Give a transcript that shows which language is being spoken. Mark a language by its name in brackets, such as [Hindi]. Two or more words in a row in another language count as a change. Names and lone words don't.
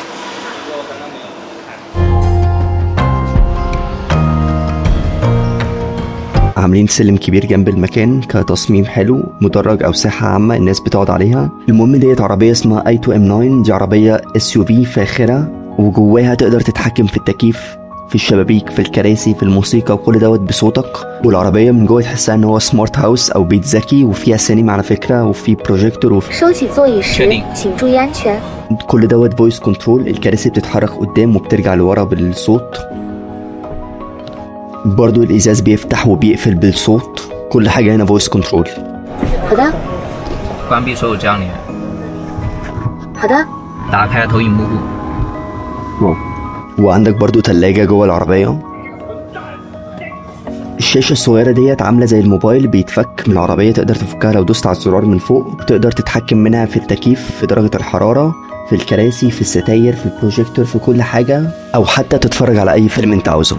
[Arabic] عاملين سلم كبير جنب المكان كتصميم حلو، مدرج او ساحه عامه الناس بتقعد عليها. المهم ديت عربيه اسمها اي 2 ام 9، دي عربيه اس يو في فاخره، وجواها تقدر تتحكم في التكييف، في الشبابيك، في الكراسي، في الموسيقى، وكل دوت بصوتك. والعربيه من جوه تحسها ان هو [English] smart house [Arabic] او بيت ذكي، وفيها سينما على فكره، وفي بروجيكتور، وفي [Chinese] 收起座椅时，请注意安全。 [Arabic] كل دوت [English] voice control. [Arabic] الكراسي بتتحرك قدام وبترجع لورا بالصوت. برضو الازاز بيفتح وبيقفل بالصوت. كل حاجه هنا [English] voice control. [Chinese] 好的，关闭所有交联，好的。打开投影幕布， [Arabic] واو. وعندك برضو تلاجة جوه العربية. الشاشة الصغيرة ديت عاملة زي الموبايل، بيتفك من العربية، تقدر تفكها لو دوست على الزرار من فوق. تقدر تتحكم منها في التكييف، في درجة الحرارة، في الكراسي، في الستاير، في البروجيكتور، في كل حاجة، أو حتى تتفرج على أي فيلم أنت عاوزه.